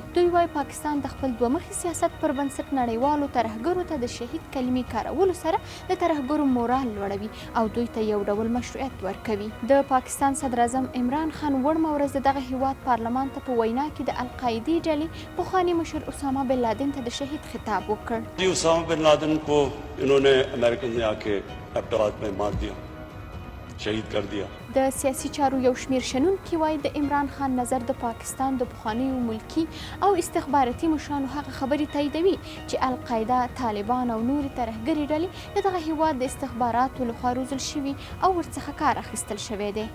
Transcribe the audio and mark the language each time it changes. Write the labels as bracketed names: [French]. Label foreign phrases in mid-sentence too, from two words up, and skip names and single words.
[Pashto] دوی وایي پاکستان د خپل دومخي سیاست پر بنسټ نړیوالو ترهګرو ته د شهید کلمې کارولو سره د ترهګرو مورال لوړوي او دوی ته یو ډول مشروعیت ورکوي. د پاکستان صدر اعظم عمران خان وړمه ورځ د دغه هیواد پارلمان ته په وینا کې د القاعدې ډلې پخواني مشر اسامه بن لادن ته د شهید خطاب وکړ. [Urdu] اسامه بن لادن کو انہوں نے امریکن نے آ کے ایبٹ آباد میں مار دیا، شہید کر دیا. [Pashto] د سیاسي چارو یو شمېر شنونکي وایي د عمران خان نظر د پاکستان د پخوانیو ملکي او استخباراتي مشرانو هغه خبرې تاییدوي چې القاعده، طالبان او نورې ترهګرې ډلې د دغه هیواد د استخباراتو لخوا روزل شوي او ورڅخه کار اخیستل شوی دی.